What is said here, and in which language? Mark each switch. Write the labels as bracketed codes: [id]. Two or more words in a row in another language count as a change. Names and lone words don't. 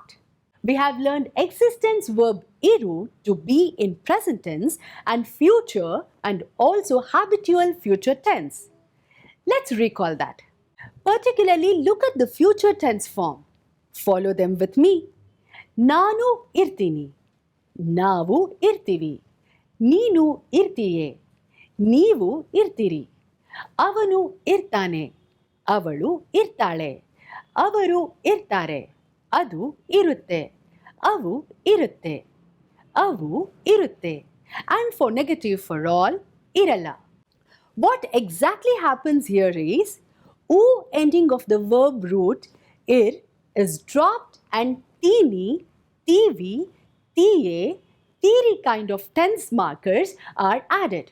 [en] We have learned existence verb iru to be in present tense and future and also habitual future tense. Let's recall that. Particularly look at the future tense form. Follow them with me. [kn] ನಾನು ಇರ್ತೀನಿ. ನಾವು ಇರ್ತೀವಿ. ನೀನು ಇರ್ತೀಯೆ. ನೀವು ಇರ್ತೀರಿ. ಅವನು ಇರ್ತಾನೆ. ಅವಳು ಇರ್ತಾಳೆ. ಅವರು ಇರ್ತಾರೆ, ಅದು ಇರುತ್ತೆ, ಅವು ಇರುತ್ತೆ, ಅವು ಇರುತ್ತೆ. [en] And for negative for all, ಇರಲ್ಲ. What exactly happens here is, u ending of the verb root ir is dropped and tini, tivi, tie, tiri kind of tense markers are added.